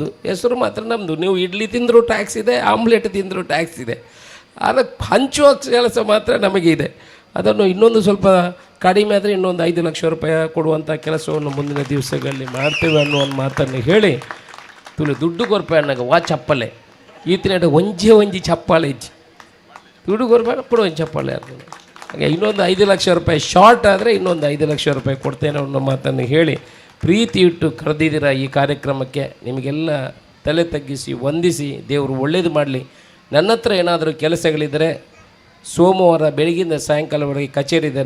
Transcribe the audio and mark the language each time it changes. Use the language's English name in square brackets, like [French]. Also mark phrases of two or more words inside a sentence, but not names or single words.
[Kannada] ಹೆಸರು ಮಾತ್ರ ನಮ್ಮದು. ನೀವು ಇಡ್ಲಿ ತಿಂದರೂ ಟ್ಯಾಕ್ಸ್ ಇದೆ, ಆಮ್ಲೆಟ್ ತಿಂದರೂ ಟ್ಯಾಕ್ಸ್ ಇದೆ. ಅದಕ್ಕೆ ಹಂಚುವ ಕೆಲಸ ಮಾತ್ರ ನಮಗೆ ಇದೆ. ಅದನ್ನು ಇನ್ನೊಂದು ಸ್ವಲ್ಪ ಕಡಿಮೆ ಆದರೆ ಇನ್ನೊಂದು 5 ಲಕ್ಷ ರೂಪಾಯಿ ಕೊಡುವಂಥ ಕೆಲಸವನ್ನು ಮುಂದಿನ ದಿವಸಗಳಲ್ಲಿ ಮಾಡ್ತೇವೆ ಅನ್ನೋ ಒಂದು ಮಾತನ್ನು ಹೇಳಿ [Tulu] ದುಡ್ಡು ಕೊರಪೆ ಅನ್ನಗ ವಾ ಚಪ್ಪಲೆ ಈತಿನ ಒಂಜಿ ಚಪ್ಪಾಳೆ ಇಜ್ಜಿ ದುಡ್ಡು ಕೊರಪೆ [Kannada] ಕೊಡು ಒಂದು ಚಪ್ಪಾಳೆ ಆಗ್ತದೆ. ಹಾಗೆ ಇನ್ನೊಂದು 5 ಲಕ್ಷ ರೂಪಾಯಿ ಶಾರ್ಟ್ ಆದರೆ ಇನ್ನೊಂದು 5 ಲಕ್ಷ ರೂಪಾಯಿ ಕೊಡ್ತೇನೆ ಅನ್ನೋ ಮಾತನ್ನು ಹೇಳಿ ಪ್ರೀತಿ ಇಟ್ಟು ಕರೆದಿದ್ದೀರ ಈ ಕಾರ್ಯಕ್ರಮಕ್ಕೆ. ನಿಮಗೆಲ್ಲ ತಲೆ ತಗ್ಗಿಸಿ ವಂದಿಸಿ ದೇವರು ಒಳ್ಳೇದು ಮಾಡಲಿ. ನನ್ನ ಹತ್ರ ಏನಾದರೂ ಕೆಲಸಗಳಿದ್ದರೆ ಸೋಮವಾರ ಬೆಳಗಿಂದ ಸಾಯಂಕಾಲವರೆಗೆ ಕಚೇರಿ ಇದ್ದಾರೆ.